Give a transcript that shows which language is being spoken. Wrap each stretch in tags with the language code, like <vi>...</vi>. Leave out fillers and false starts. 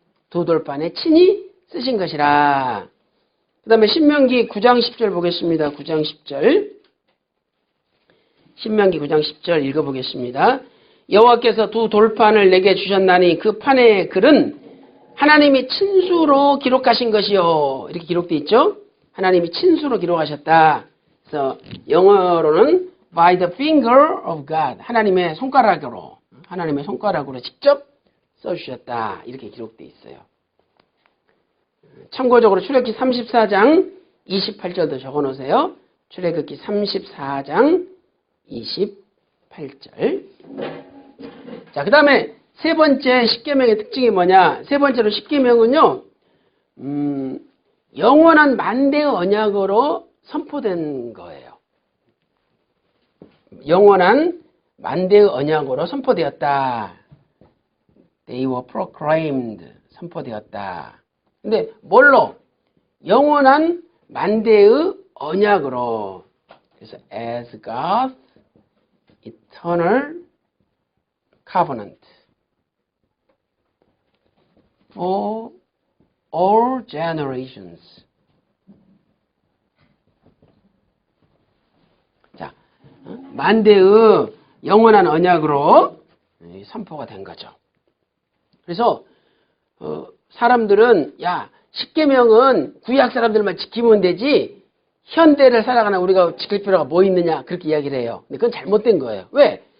<ko>두 돌판에 친히 쓰신 것이라. 그 다음에 신명기 9장 10절 보겠습니다. 9장 10절. 신명기 9장 10절 읽어보겠습니다. 여호와께서 두 돌판을 내게 주셨나니 그 판의 글은 하나님이 친수로 기록하신 것이요. 이렇게 기록되어 있죠. 하나님이 친수로 기록하셨다. 그래서 영어로는</ko> <en>by the finger of God.</en> <ko>하나님의 손가락으로 직접 써주셨다. 이렇게 기록되어 있어요. 참고적으로 출애굽기 34장 28절도 적어놓으세요. 출애굽기 34장 28절. 자, 그 다음에 세 번째 십계명의 특징이 뭐냐? 세 번째로 십계명은요, 영원한 만대의 언약으로 선포된 거예요. 영원한 만대의 언약으로 선포되었다.</ko> <en>They were proclaimed.</en> <ko>선포되었다. 근데 뭘로? 영원한 만대의 언약으로. 그래서</ko> <en>as God's eternal covenant for all generations.</en> <ko>자, 만대의 영원한 언약으로 선포가 된 거죠. 그래서 사람들은 야, 십계명은 구약 사람들만 지키면 되지 현대를 살아가는 우리가 지킬 필요가 뭐 있느냐 그렇게 이야기를 해요. 근데 그건 잘못된 거예요. 왜?</ko>